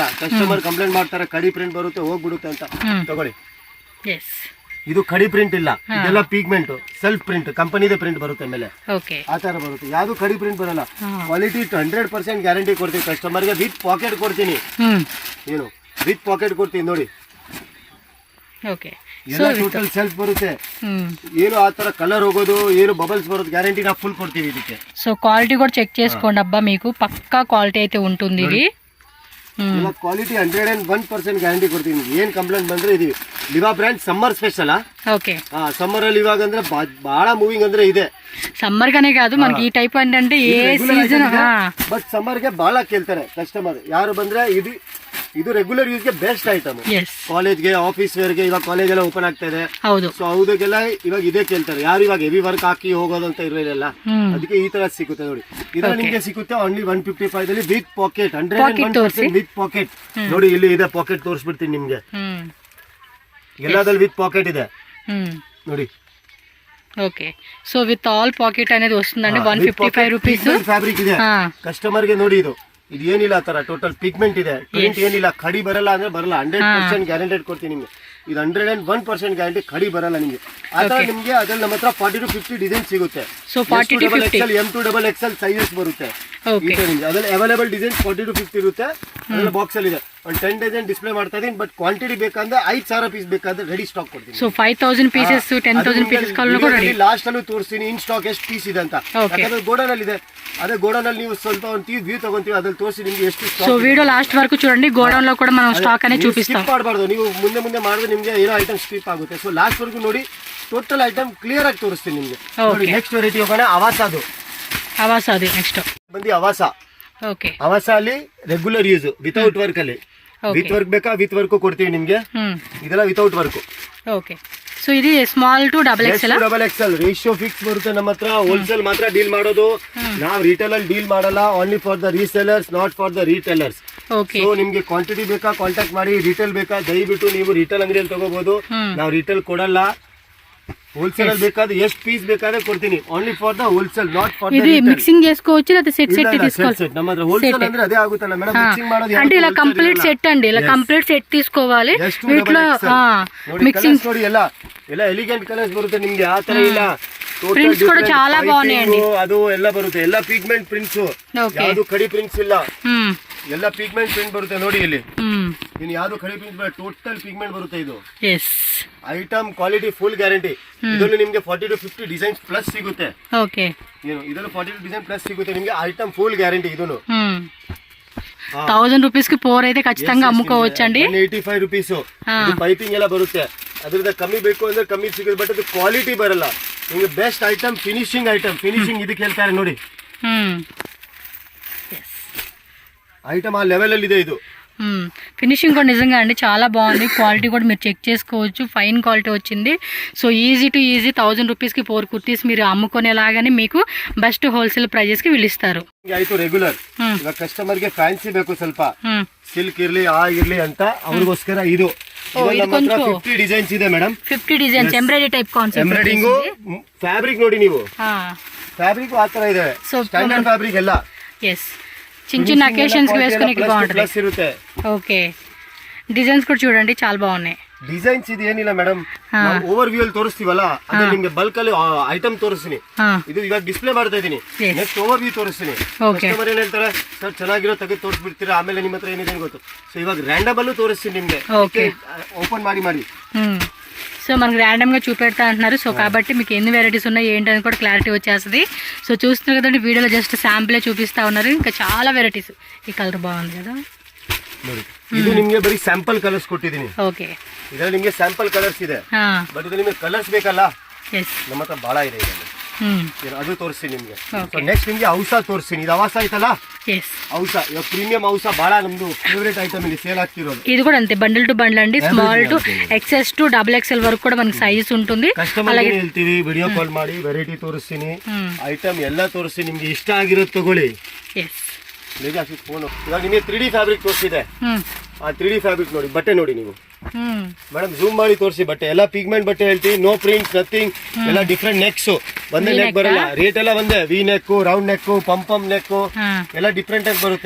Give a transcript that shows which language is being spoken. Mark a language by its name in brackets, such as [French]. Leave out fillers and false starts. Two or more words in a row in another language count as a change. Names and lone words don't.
[English] customer complaint [Kannada] ಮಾಡ್ತಾರೆ ಕಡಿ ಪ್ರಿಂಟ್ ಬರುತ್ತೆ ಹೋಗ್ಬಿಡುತ್ತೆ ಅಂತ. ತಗೊಳ್ಳಿ, ಇದು ಕಡಿ ಪ್ರಿಂಟ್ ಇಲ್ಲ, ಇದೆಲ್ಲ [English] pigment, self print, [Kannada] ಕಂಪನಿದೇ ಪ್ರಿಂಟ್ ಬರುತ್ತೆ ಮೇಲೆ, ಆ ತರ ಬರುತ್ತೆ. ಯಾವ್ದು ಕಡಿ ಪ್ರಿಂಟ್ ಬರಲ್ಲ. [English] quality 100% guarantee [Kannada] ಕೊಡ್ತೀನಿ ಕಸ್ಟಮರ್ಗೆ. [English] with pocket [Kannada] ಕೊಡ್ತೀನಿ. ಏನು [English] with pocket [Kannada] ಕೊಡ್ತೀನಿ ನೋಡಿ. ಎಲ್ಲ [English] total self [Kannada] ಬರುತ್ತೆ. ಏನು ಆ ತರ ಕಲರ್ ಹೋಗೋದು, ಏನು ಬಬಲ್ಸ್ ಬರೋದು ಗ್ಯಾರಂಟಿ ನಾವು ಫುಲ್ కొడుతీవి ಇದಕ್ಕೆ. [English] so quality [Telugu] కూడా చెక్ చేసుకోండి అబ్బా, మీకు పక్కా క్వాలిటీ అయితే ఉంటుంది ఇది. [Kannada] ಎಲ್ಲ [English] quality 101% guarantee [Kannada] ಕೊಡ್ತೀನಿ. ಏನ್ ಕಂಪ್ಲೇಂಟ್ ಬಂದ್ರೆ ಇದು [English] Liva brand summer special. [Telugu] ఓకే, [Kannada] సమ్మర్ ಅಲ್ಲಿ ఇవాగ ಅಂದ್ರೆ ಬಹಳ ಮೂವಿಂಗ್ ಅಂದ್ರೆ ಇದೆ. [Telugu] సమ్మర్ గానే కాదు మనకి ఈ టైప్ అంటే ఏ సీజన్. [English] but summer [Kannada] ಗೆ ಬಹಳ ಕೇಳ್ತಾರೆ ಕಸ್ಟಮರ್. ಯಾರು ಬಂದ್ರೆ ಇದು [English] regular use [Kannada] ಗೆ [English] best item. [Kannada] ಕಾಲೇಜ್ ಗೆ, [English] office wear [Kannada] ಗೆ, ಇವಾಗ ಕಾಲೇಜ್ ಎಲ್ಲ ಓಪನ್ ಆಗ್ತಾ ಇದೆ. ಸೊ ಹೌದಕ್ಕೆಲ್ಲ ಇವಾಗ ಇದೇ ಕೇಳ್ತಾರೆ. ಯಾರು ಇವಾಗ [English] heavy work [Kannada] ಹಾಕಿ ಹೋಗೋದಂತ ಇರಲಿಲ್ಲ, ಅದಕ್ಕೆ ಈ ತರ ಸಿಗುತ್ತೆ ನೋಡಿ. ಇದು ನಿಮ್ಗೆ ಸಿಗುತ್ತೆ ಓನ್ಲಿ 155 ದಲ್ಲಿ [English] with pocket. [Kannada] 101% [English] with pocket. [Kannada] ನೋಡಿ ಇಲ್ಲಿ ಇದೆ ಪಾಕೆಟ್, ತೋರಿಸ್ಬಿಡ್ತೀನಿ ನಿಮ್ಗೆ. ಎಲ್ಲದಲ್ಲಿ [English] with pocket [Kannada] ಇದೆ ನೋಡಿ. [Telugu] ఓకే, [English] so with all pocket [Telugu] అనేది వస్తుందండి. 155 రూపీస్ [Kannada] ಫ್ಯಾಬ್ರಿಕ್ ಇದೆ. ಕಸ್ಟಮರ್ ಗೆ ನೋಡಿ ಇದು ಏನಿಲ್ಲ ಆ ತರ [English] total pigment [Kannada] ಇದೆ, ಪ್ರಿಂಟ್ ಏನಿಲ್ಲ, ಕಡಿ ಬರಲ್ಲ ಅಂದ್ರೆ ಬರಲ್ಲ. 100% ಗ್ಯಾರಂಟೆಡ್ ಕೊಡ್ತೀನಿ ನಿಮ್ಗೆ. ಇದು 101% ಗ್ಯಾರಂಟಿ, ಕಡಿ ಬರಲ್ಲ ನಿಮ್ಗೆ. ಆತರ ನಿಮ್ಗೆ ಅದ್ರಲ್ಲಿ ನಮ್ಮ ಹತ್ರ 40 to 50 ಡಿಸೈನ್ ಸಿಗುತ್ತೆ. [English] so 40 to 50 M2XL sizes [Kannada] ಬರುತ್ತೆ. ಅದ್ರಲ್ಲಿ [English] available design [Kannada] 40 to 50 ಇರುತ್ತೆ. ಅದ್ರಲ್ಲಿ ಬಾಕ್ಸ್ ಅಲ್ಲಿ ಇದೆ. ಒಂದು 10 [English] dozen display [Kannada] ಮಾಡ್ತಾ ಇದೀನಿ. [English] but quantity [Kannada] ಬೇಕಂದ್ರೆ 5000 ಪೀಸ್ ಬೇಕಾದ್ರೆ [English] ready stock [Kannada] ಕೊಡ್ತೀನಿ. [English] so 5000 pieces 10000 pieces [Kannada] ಲಾಸ್ಟ್ ಅಲ್ಲೂ ತೋರಿಸ್ತೀನಿ [English] in stock [Kannada] ಎಷ್ಟು ಪೀಸ್ ಇದೆ ಅಂತ. ಯಾಕಂದ್ರೆ ಗೋಡನ್ ಅಲ್ಲಿ ಇದೆ. ಅದೇ ಗೋಡನ್ ಅಲ್ಲಿ ನೀವು ಸ್ವಲ್ಪ ಒಂದು ವ್ಯೂ ತಗೊಂತೀವಿ, ಅದ್ರಲ್ಲಿ ತೋರಿಸಿ ನಿಮ್ಗೆ ಎಷ್ಟು ಸ್ಟಾಕ್. [English] so video last [Telugu] వరకు చూడండి. గోడౌన్ లో కూడా మనం స్టాక్ అనేది చూపిస్తాం. [Kannada] ಸ್ಕಿಪ್ ಮಾಡಬಾರ್ದು. ನೀವು ಮುಂದೆ ಮಾಡಿದ್ರೆ ನಿಮ್ಗೆ ಏನೋ [English] item skip [Kannada] ಆಗುತ್ತೆ. [English] so last [Kannada] ವರೆಗೂ ನೋಡಿ, [English] total item clear [Kannada] ಆಗಿ ತೋರಿಸ್ತೀನಿ ನಿಮ್ಗೆ. [English] next variety [Kannada] ಹೋಗೋಣ. ಅವಾಸ ನೆಕ್ಸ್ಟ್ ಬಂದು ಅವಾಸ. ಅವಾಸ ಅಲ್ಲಿ [English] regular use without work [Kannada] ಅಲ್ಲಿ. [English] with work [Kannada] ಬೇಕಾ [English] with work [Kannada] ಕೊಡ್ತೀವಿ ನಿಮ್ಗೆ. ಇದೆಲ್ಲ [English] without work. ok, so [Kannada] ಇದು [English] small to XXL ratio fix [Kannada] ಬರುತ್ತೆ ನಮ್ಮ ಹತ್ರ. ಹೋಲ್ಸೇಲ್ ಮಾತ್ರ ಡೀಲ್ ಮಾಡೋದು ನಾವು, ರಿಟೇಲ್ ಅಲ್ಲಿ ಡೀಲ್ ಮಾಡಲ್ಲ. [English] only for the resellers, not for the retailers. [Kannada] ಸೊ ನಿಮ್ಗೆ ಕ್ವಾಂಟಿಟಿ ಬೇಕಾ ಕಾಂಟ್ಯಾಕ್ಟ್ ಮಾಡಿ. ರಿಟೇಲ್ ಬೇಕಾ ದಯವಿಟ್ಟು ನೀವು ರಿಟೇಲ್ ಅಂಗಡಿಯಲ್ಲಿ ತಗೋಬಹುದು. ನಾವು ರಿಟೇಲ್ ಕೊಡಲ್ಲ. ಹೋಲ್ಸೇಲ್ ಅಲ್ಲಿ ಬೇಕಾದ್ರೆ ಎಷ್ಟು ಪೀಸ್ ಬೇಕಾದ್ರೆ ಕೊಡ್ತೀನಿ. [English] only for the wholesale, not for the retail. [Telugu] ಮಿಕ್ಸಿಂಗ್ చేసుకోవచ్చు లేదా సెట్ తీసుకోవాలి. [Kannada] ನಮ್ಮ ಹತ್ರ ಹೋಲ್ಸೇಲ್ ಅಂದ್ರೆ అదే ఆగుతಲ್ಲ మేడం. ಮಿಕ್ಸಿಂಗ್ ಮಾಡೋದು [Telugu] అంటే ఇలా [English] complete set [Telugu] అండి, ఇలా [English] complete set [Telugu] తీసుకోవాలి. వీటిలో మిక్సింగ్ [Kannada] ನೋಡಿ ಎಲ್ಲ [English] elegant colors [Kannada] ಬರುತ್ತೆ ನಿಮ್ಗೆ. ಆ ತರ ಇಲ್ಲ, [Telugu] ప్రింట్స్ కూడ చాలా బాగున్నాయండి. [Kannada] ಅದು ಎಲ್ಲ ಬರುತ್ತೆ. ಎಲ್ಲ [English] pigment prints, [Kannada] ಯಾವುದು ಕಡಿ ಪ್ರಿಂಟ್ಸ್ ಇಲ್ಲ. ಎಲ್ಲ [English] pigment print [Kannada] ಬರುತ್ತೆ ನೋಡಿ ಇಲ್ಲಿ. ಇನ್ನು ಯಾವ್ದು ಕಡಿ ಪ್ರಿಂಟ್ ಬರುತ್ತೆ, [English] total pigment [Kannada] ಬರುತ್ತೆ. ಇದು [English] item quality full guarantee. [Kannada] ಇದರಲ್ಲಿ ನಿಮ್ಗೆ 40 to 50 [English] designs plus [Kannada] ಸಿಗುತ್ತೆ. ಏನು ಇದರಲ್ಲಿ 40 [English] design plus [Kannada] ಸಿಗುತ್ತೆ ನಿಮ್ಗೆ. [English] item full guarantee. [Kannada] ಇದನ್ನು [Telugu] 1000 రూపీస్ కి 4 అయితే ఖచ్చితంగా అమ్ముకోవచ్చండి. [Kannada] 185 ರೂಪೀಸ್. ಪೈಪಿಂಗ್ ಎಲ್ಲ ಬರುತ್ತೆ. ಅದ್ರಿಂದ ಕಮ್ಮಿ ಬೇಕು ಅಂದ್ರೆ ಕಮ್ಮಿ ಸಿಗುತ್ತೆ. ಬಟ್ ಅದು ಕ್ವಾಲಿಟಿ ಬರಲ್ಲ ನಿಮ್ಗೆ. [English] best item, finishing item. [Kannada] ಫಿನಿಶಿಂಗ್ ಇದಕ್ಕೆ ಹೇಳ್ತಾರೆ ನೋಡಿ. ಐಟಮ್ ಆ ಲೆವೆಲ್ ಅಲ್ಲಿ ಇದೆ. ಇದು [Telugu] ఫినిషింగ్ కూడా నిజంగా అండి చాలా బాగుంది. క్వాలిటీ కూడా మీరు చెక్ చేసుకోవచ్చు, [English] fine quality [Telugu] వచ్చింది. [English] so easy to easy [Telugu] 1000 రూపీస్కి 4 కుర్తీస్ మీరు అమ్ముకునేలాగానే మీకు బెస్ట్ [Kannada] ಹೋಲ್ಸೇಲ್ ಪ್ರೈಸ್ಗೆ ಇಳಿಸ್ತಾರೆ. ಆಯ್ತು ರೆಗ್ಯುಲರ್ ಇವಾಗ ಕಸ್ಟಮರ್ಗೆ ಫ್ಯಾನ್ಸಿ ಬೇಕು ಸ್ವಲ್ಪ ಸಿಲ್ಕ್ ಇರ್ಲಿ ಇರ್ಲಿ ಅಂತ ಅವ್ರಿಗೋಸ್ಕರ ಇದು 50 ಡಿಸೈನ್ಸ್ ಇದೆ ಮೇಡಮ್. 50 [English] designs embroidery type concept. embroiding fabric [Kannada] ನೋಡಿ ನೀವು, ಫ್ಯಾಬ್ರಿಕ್ ಆ ತರ ಇದೆ, [English] standard fabric [Kannada] ಎಲ್ಲ. ಎಸ್, [Telugu] చిన్న అకేషన్స్ కి వేసుకునేకి బాగుంటుంది. ఓకే, డిజైన్స్ కూడా చూడండి చాలా బాగున్నాయి. [Kannada] ಡಿಸೈನ್ಸ್ ಇದು ಏನಿಲ್ಲ ಮೇಡಮ್, [English] over view [Kannada] ಅಲ್ಲಿ ತೋರಿಸ್ತೀವಲ್ಲ ಅದೇ ನಿಮ್ಗೆ ಬಲ್ಕ್ ಅಲ್ಲಿ ಐಟಮ್ ತೋರಿಸ್ತೀನಿ. ಇದು ಇವಾಗ ಡಿಸ್ಪ್ಲೇ ಮಾಡ್ತಾ ಇದೀನಿ, [English] next over view [Kannada] ತೋರಿಸ್ತೀನಿ. ಕಸ್ಟಮರ್ ಏನ್ ಹೇಳ್ತಾರೆ, ಸರ್ ಚೆನ್ನಾಗಿರೋ ತೆಗೆದು ತೋರಿಸ್ಬಿಡ್ತೀರಾ, ಆಮೇಲೆ ನಿಮ್ಮ ಹತ್ರ ಏನಿದೆ ಗೊತ್ತು. ಸೊ ಇವಾಗ ರ್ಯಾಂಡಮ್ ಅಲ್ಲೂ ತೋರಿಸ್ತೀನಿ ನಿಮ್ಗೆ, ఓపెన్ ಮಾಡಿ. [Telugu] సో మనకు ర్యాండమ్గా చూపెడతా అంటున్నారు. సో కాబట్టి మీకు ఎన్ని వెరైటీస్ ఉన్నాయి ఏంటని కూడా క్లారిటీ వచ్చేస్తుంది. సో చూస్తున్నారు కదండి, వీడియోలో జస్ట్ శాంపులే చూపిస్తా ఉన్నారు. ఇంకా చాలా వెరైటీస్. ఈ కలర్ బాగుంది కదా, [Kannada] ಇದು ನಿಮ್ಗೆ ಬರೀ [English] sample colors [Kannada] ಕೊಟ್ಟಿದ್ದೀನಿ. ಓಕೆ, ಇದರಲ್ಲಿ ನಿಮ್ಗೆ [English] sample colors [Kannada] ಇದೆ, ಬಟ್ ಇದು ನಿಮ್ಗೆ ಕಲರ್ಸ್ ಬೇಕಲ್ಲ, ನಮ್ಮ ಹತ್ರ ಬಹಳ ಇದೆ. ಅದು ತೋರಿಸ್ತೀನಿ ನಿಮ್ಗೆ. ನೆಕ್ಸ್ಟ್ ನಿಮ್ಗೆ ಔಷ ತೋರಿಸ್ತೀನಿ. ಇದು ಅವಾಸ ಐತಲ್ಲ, ಔಷ ಇವಾಗ ಪ್ರೀಮಿಯಂ ಔಷ ಬಹಳ ನಮ್ದು [English] favorite item [Kannada] ಇಲ್ಲಿ ಸೇಲ್ ಆಗ್ತಿರೋದು. [Telugu] ఇది కూడా అంతే, [English] bundle to bundle [Telugu] అండి, [English] small to XS to XXL [Telugu] వరకు కూడా మనకి సైజ్ ఉంటుంది. [Kannada] ಕಸ್ಟಮರ್ ಹೇಳ್ತೀವಿ [English] video call [Kannada] ಮಾಡಿ ವೆರೈಟಿ ತೋರಿಸ್ತೀನಿ, ಐಟಮ್ ಎಲ್ಲ ತೋರಿಸ್ತೀನಿ, ನಿಮ್ಗೆ ಇಷ್ಟ ಆಗಿರೋದು ತಗೊಳ್ಳಿ. ಫೋನ್ ಇವಾಗ ನಿಮಗೆ [English] 3D fabric [Kannada] ತೋರಿಸಿದೆ, ಆ [English] 3D fabric [Kannada] ನೋಡಿ, ಬಟ್ಟೆ ನೋಡಿ ನೀವು ಮೇಡಮ್, ಜೂಮ್ ಮಾಡಿ ತೋರಿಸಿ ಬಟ್ಟೆ ಎಲ್ಲ ಪಿಗ್ಮೆಂಟ್ ಬಟ್ಟೆ ಹೇಳ್ತೀವಿ, [English] no prints nothing, [Kannada] ಎಲ್ಲ [English] different necks, [Kannada] ಒಂದೇ ನೆಕ್ ಬರಲ್ಲ, ರೇಟ್ ಎಲ್ಲ ಒಂದೇ, [English] V neck, round neck, pampam neck [Kannada] ಎಲ್ಲ ಡಿಫ್ರೆಂಟ್ ಆಗಿ ಬರುತ್ತೆ.